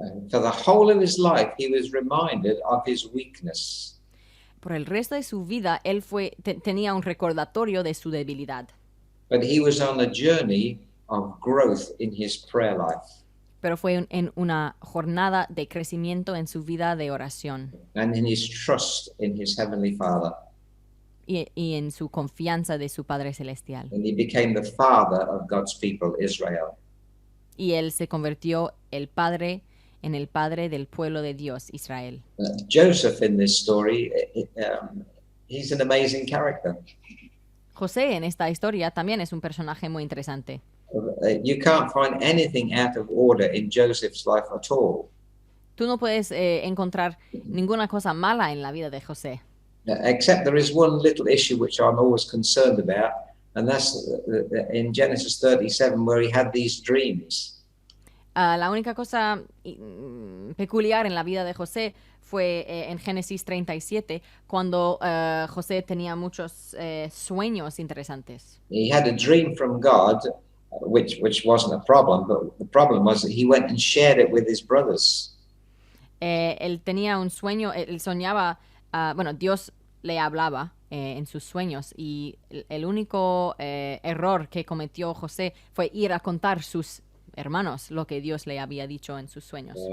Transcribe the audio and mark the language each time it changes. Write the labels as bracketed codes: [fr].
[en] For the whole of his life, he was reminded of his weakness. [es] Por el resto de su vida, él tenía un recordatorio de su debilidad. [en] But he was on a journey of growth in his prayer life. [es] Pero fue en una jornada de crecimiento en su vida de oración. [en] And in his trust in his heavenly Father. [es] Y en su confianza de su Padre Celestial. [en] And he became the father of God's people, Israel. [es] Y él se convirtió en el padre del pueblo de Dios, Israel. [en] Joseph in this story, he's an amazing character. [es] José en esta historia también es un personaje muy interesante. [en] You can't find anything out of order in Joseph's life at all. [es] Tú no puedes encontrar ninguna cosa mala en la vida de José. [en] Except there is one little issue which I'm always concerned about, and that's in Genesis 37 where he had these dreams. [es] La única cosa peculiar en la vida de José fue en Génesis 37, cuando José tenía muchos sueños interesantes. [en] He had a dream from God, which wasn't a problem, but the problem was that he went and shared it with his brothers. [es] Él tenía un sueño, él soñaba, bueno, Dios le hablaba en sus sueños y el único error que cometió José fue ir a contar sus hermanos lo que Dios le había dicho en sus sueños.